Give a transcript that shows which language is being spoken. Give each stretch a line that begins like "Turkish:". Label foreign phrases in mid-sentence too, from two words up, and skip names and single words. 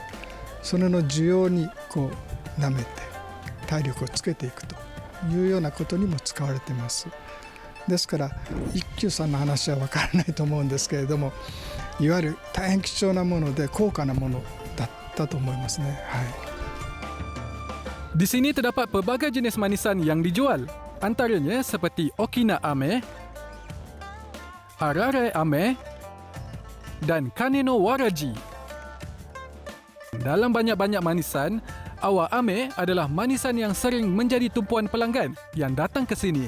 Japanese: それの需要にこう舐めて体力をつけていくというようなことにも使われています。ですから一休さんの話は分からないと思うんですけれども、いわゆる大変貴重なもので高価なものだったと思いますね。
Malay: Di sini terdapat pelbagai jenis manisan yang dijual, antaranya seperti Okina Ame, Arare Ame dan Kaneno Waraji. Dalam banyak-banyak manisan, awak ame adalah manisan yang sering menjadi tumpuan pelanggan yang datang ke sini.